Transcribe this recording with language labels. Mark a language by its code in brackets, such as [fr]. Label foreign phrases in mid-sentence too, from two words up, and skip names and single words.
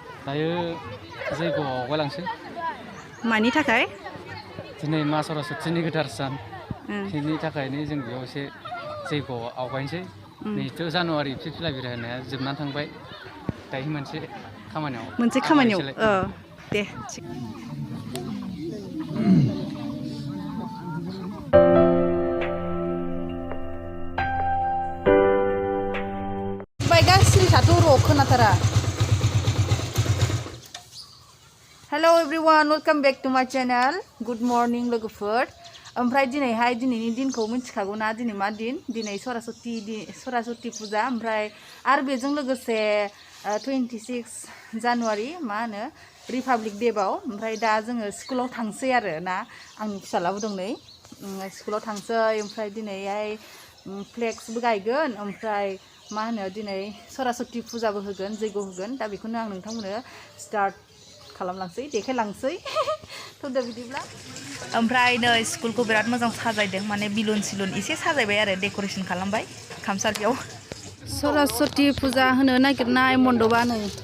[brx] दायो जैग'आव आवगायलांसै मानि थाखाय दिनै मा सरस्वतीनि गोथार सान बेनि थाखायनो जों बेयाव एसे जैग'आव आवगायनोसै 2 जानुवारि फिरफिला बिरहोनाया होनाया जोबनानै थांबाय दायो मोनसे खामानियाव [en] दे Hello everyone, welcome back to my channel. Good morning लोगोफोर. [brx] ओमफ्राय दिनैनि दिनखौ मिथिखागौ ना दिनै मा दिन? दिनै सरस्वती पुजा ओमफ्राय आरो बेजों लोगोसे 26 जानुवारि मा होनो रिपाब्लिक डे बाव ओमफ्राय दा जोङो स्कुलाव थांसै आरो ना आंनि फिसालाबो दं नै स्कुलाव थांसै ओमफ्राय दिनैहाय फ्लेक्सबो गायगोन ओमफ्राय मा होनो दिनै सरस्वती पुजाबो होगोन जैग' होगोन दा बेखौनो आं नोंथांमोननो स्टार्ट खालामलांसै देखायलांसै थ' दा बिदिब्ला ओमफ्राय नै स्कुलखौ बिराद मोजां साजायदों माने बिलुन सिलुन एसे साजायबाय आरो डेक'रेसन खालामबाय खामसालियाव सरस्वती पुजा होनो नागिरनाय मण्डपआ नै